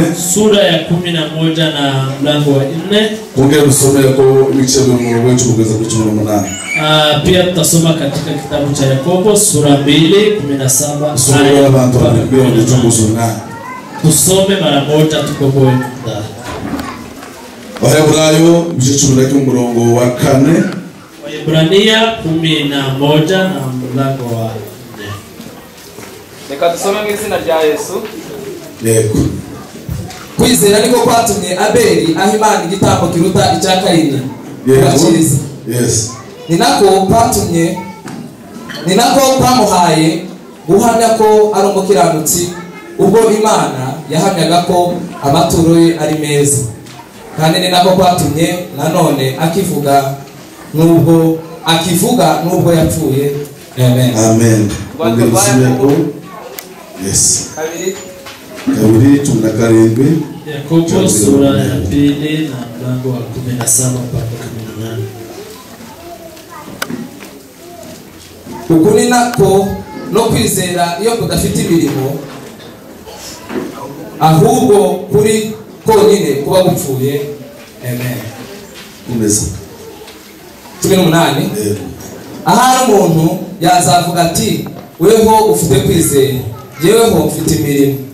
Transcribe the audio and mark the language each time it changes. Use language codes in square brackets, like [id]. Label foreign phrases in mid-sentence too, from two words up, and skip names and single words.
[sw] Sura ya 11 na mlango wa 4. [rw] Ongera usome ko ibice murongo wa 10 kugeza ku 18. [sw] Pia tutasoma katika kitabu cha Yakobo sura 2:17. [rw] Sura abantu b'Yerusalemu. [sw] Tusome mara moja tukomboe muda. [rw] Wahebrayo ibice 11 murongo wa 4. [sw] Waebrania 11 na mlango wa 4. [rw] Reka dusome mu izina rya Yesu. Yego. Kwizera niko kwatumye Abeli aho Imana igitambo kiruta icya Kayini. Yes. Ni nako kwamuhaye guhamya ko ari umukiranutsi ubwo Imana yahamyaga ko amaturo ye ari meza. Kandi ni nako kwatumye nanone akivuga nubwo yapfuye. Amen. Amen. Yes. Kabiri 17. [sw] Yakobo sura ya 2 na mlango wa 17 mpaka 18. [rw] Ukuri nako no kwizera iyo kudafite imirimo ahubwo kuri konyine kuba gupfuye. Amen. Umeze 18. Ahari umuntu yazavuga ati weho ufite kwizera, yeweho mfite imirimo.